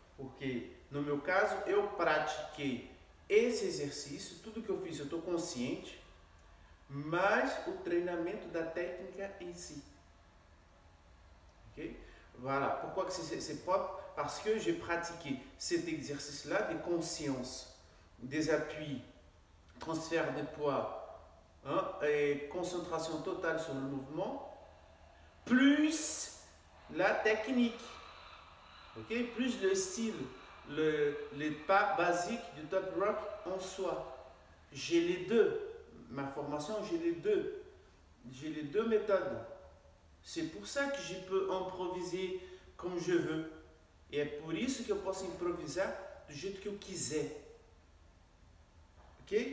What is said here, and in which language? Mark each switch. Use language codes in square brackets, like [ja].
[pt] Porque, no meu caso, eu pratiquei esse exercício, tudo que eu fiz eu estou consciente, mas o treinamento da técnica em si. Ok? Voilà. [fr] Pourquoi que c'est propre? Parce que j'ai pratiqué cet exercice-là de conscience, des appuis, transfert de poids, et concentration totale sur le mouvement, plus la technique, okay? Plus le style, les pas basiques du top rock en soi. J'ai les deux. Ma formation, j'ai les deux. J'ai les deux méthodes. C'est pour ça que je peux improviser comme je veux. [pt] E é por isso que eu posso improvisar do jeito que eu quiser. Ok?